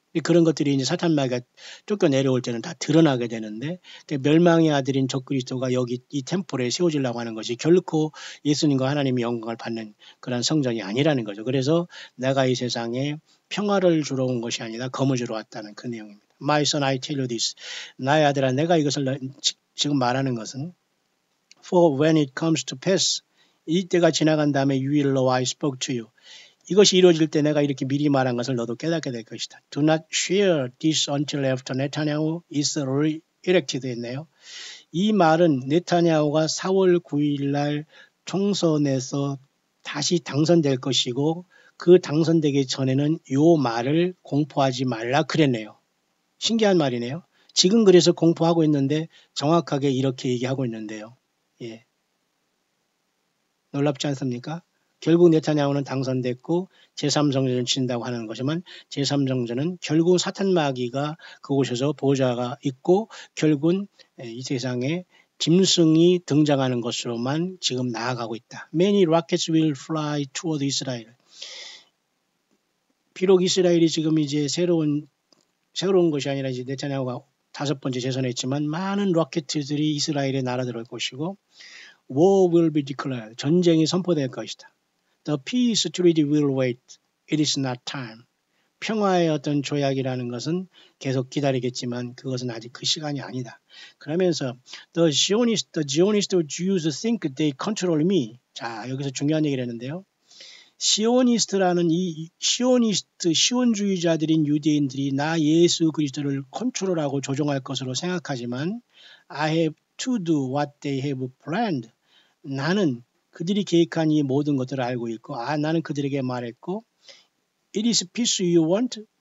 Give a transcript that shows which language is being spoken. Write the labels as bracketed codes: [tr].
[ko] 그런 것들이 이제 사탄 마귀가 쫓겨 내려올 때는 다 드러나게 되는데 멸망의 아들인 적그리스도가 여기 이 템플에 세워지려고 하는 것이 결코 예수님과 하나님의 영광을 받는 그런 성전이 아니라는 거죠. 그래서 내가 이 세상에 평화를 주러 온 것이 아니라 검을 주러 왔다는 그 내용입니다. [en] My son, I tell you this. [ko] 나의 아들아, 내가 이것을 지금 말하는 것은 [en] For when it comes to pass [ko] 이때가 지나간 다음에 [en] you will know I spoke to you. [ko] 이것이 이루어질 때 내가 이렇게 미리 말한 것을 너도 깨닫게 될 것이다. [en] Do not share this until after Netanyahu is re-elected [ko] 했네요. 이 말은 네타냐후가 4월 9일 날 총선에서 다시 당선될 것이고 그 당선되기 전에는 이 말을 공포하지 말라 그랬네요. 신기한 말이네요. 지금 그래서 공포하고 있는데 정확하게 이렇게 얘기하고 있는데요. 예. 놀랍지 않습니까? 결국 네타냐후는 당선됐고 제3성전을 친다고 하는 것이지만 제3성전은 결국 사탄 마귀가 그곳에서 보좌가 있고 결국은 이 세상에 짐승이 등장하는 것으로만 지금 나아가고 있다. [en] Many rockets will fly toward Israel. [ko] 비록 이스라엘이 지금 이제 새로운 것이 아니라 이제 네타냐후가 5번째 재선했지만 많은 로켓들이 이스라엘에 날아들을 것이고 [en] war will be declared. [ko] 전쟁이 선포될 것이다. [en] The peace treaty will wait. It is not time. [ko] 평화의 어떤 조약이라는 것은 계속 기다리겠지만 그것은 아직 그 시간이 아니다. 그러면서 [en] the Zionist Jews think they control me. [ko] 자, 여기서 중요한 얘기를 했는데요. 시오니스트라는 이 시온주의자들인 유대인들이 나 예수 그리스도를 컨트롤하고 조종할 것으로 생각하지만 [en] I have to do what they have planned. [ko] 나는 그들이 계획한 이 모든 것들을 알고 있고 나는 그들에게 말했고 [en] It is peace you want.